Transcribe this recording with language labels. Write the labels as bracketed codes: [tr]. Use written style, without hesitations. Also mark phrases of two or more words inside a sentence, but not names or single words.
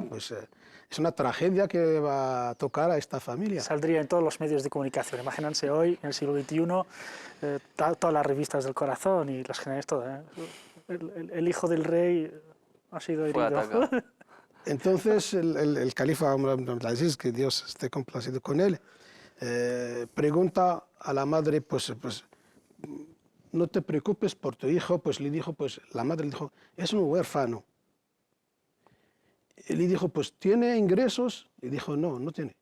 [es] Pues es una tragedia que va a tocar a esta familia. Saldría en todos los medios de comunicación. Imagínense hoy, en el siglo XXI, todas las revistas del corazón y las generales, todo. El hijo del rey ha sido herido. Entonces el califa Umar ibn al-Aziz, que Dios esté complacido con él, pregunta a la madre, pues no te preocupes por tu hijo. Pues le dijo, pues la madre le dijo, es un huérfano. Y le dijo, pues ¿tiene ingresos? Y dijo, no, no tiene.